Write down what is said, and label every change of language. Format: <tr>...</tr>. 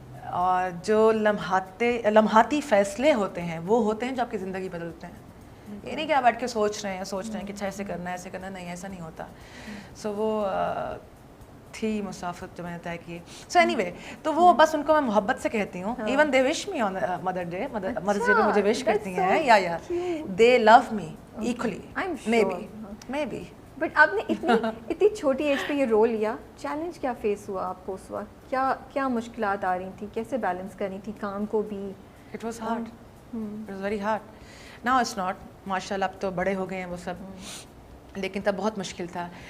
<ur>اور جو لمحاتی فیصلے ہوتے ہیں وہ ہوتے ہیں جو آپ کی زندگی بدلتے ہیں. یہ نہیں کہ آپ بیٹھ کے سوچ رہے ہیں کہ اچھا ایسے کرنا ہے ایسے کرنا, نہیں ایسا نہیں ہوتا. سو وہ تھی مسافت جو میں نے طے کی. سو اینی وے, تو وہ بس ان کو میں محبت سے کہتی ہوں.</ur> <en>even they wish me on mother day,</en> <ur>مدرس ڈے پہ مجھے وش کرتی ہیں,</ur> <en>یا they love me equally, maybe.</en> <ur>بٹ آپ نے اتنی چھوٹی ایج پہ یہ رول لیا, چیلنج کیا فیس ہوا آپ کو اس وقت, کیا مشکلات آ رہی تھیں, کیسے بیلنس کرنی تھی کام کو بھی؟</ur> <en>It was hard, it was very hard. Now it's not,</en> <ur>ماشاء اللہ اب تو بڑے ہو گئے ہیں وہ سب, لیکن تب بہت مشکل تھا.</ur>